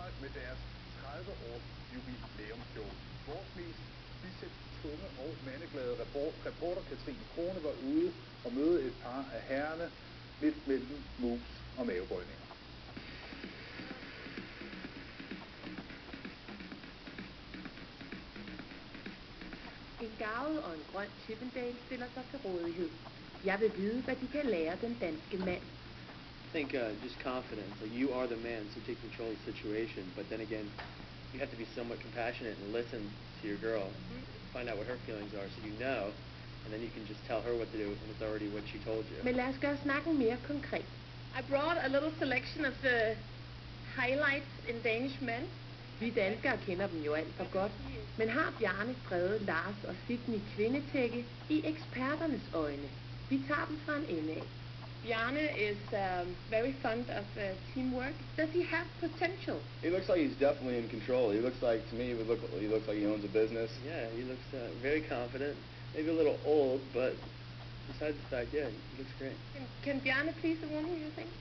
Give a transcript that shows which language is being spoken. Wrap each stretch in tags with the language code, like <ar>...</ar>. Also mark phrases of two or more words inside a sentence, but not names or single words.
<da>med deres 30-års jubilæumsshow. Vores mest biceps-tunge og mandeglade reporter Katrine Krone var ude og møde et par af herrerne midt mellem mus og mavebøjninger. En garvet og en grøn Chippendale stiller sig til rådighed. Jeg vil vide, hvad de kan lære den danske mand.</da> <en>I think just confidence. Like, you are the man, so take control of the situation. But then again, you have to be somewhat compassionate and listen to your girl. Find out what her feelings are so you know, and then you can just tell her what to do, and it's already what she told you.</en> <da>Men lad os gøre snakken mere konkret.</da> <en>I brought a little selection of the highlights in Danish men.</en> <da>Vi danskere kender dem jo alt for godt. Men har Bjarne, Frede, Lars og Sydney kvindetække i eksperternes øjne? Vi tager dem fra en ende af.</da> <en>Bjarne is very fond of teamwork. Does he have potential? He looks like he's definitely in control. He looks like, to me, he looks like he owns a business. Yeah, he looks very confident. Maybe a little old, but besides the fact, yeah, he looks great. Can Bjarne please a woman, you think?</en>